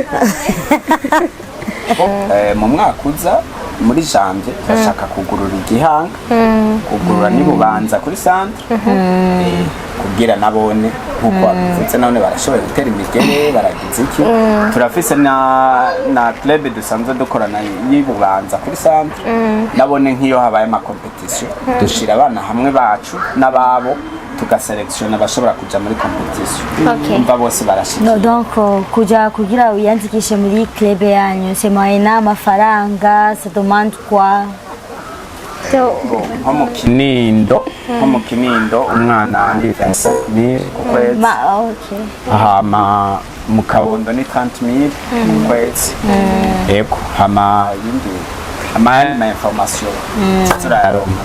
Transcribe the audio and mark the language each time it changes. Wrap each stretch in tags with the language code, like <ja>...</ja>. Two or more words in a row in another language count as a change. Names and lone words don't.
<rn>mu mwaka uza muri janvier turashaka kugurura igihanga kugurura n'Ibubanza kuri centre kugira nabone nkuko bavuze none barashoboye gutera imigere baragize iki turafise na club dusanzwe dukorana y'Ibubanza kuri centre nabone nk'iyo habaye ama competition dushira abana hamwe bacu n'ababo tugaselection bashobora kuja muri competition umva bose barashika no donc kugira uyandikishe muri club yanyu</rn> <fr>c'est moyen</fr> <rn>amafaranga</rn> <fr>ça demande quoi</fr> <rn>nko mu Kinindo umwana ni 25,000 ku kwezi hama mu Kabondo ni 30,000 ku kwezi yego hama yindi ama information turayaronka</rn>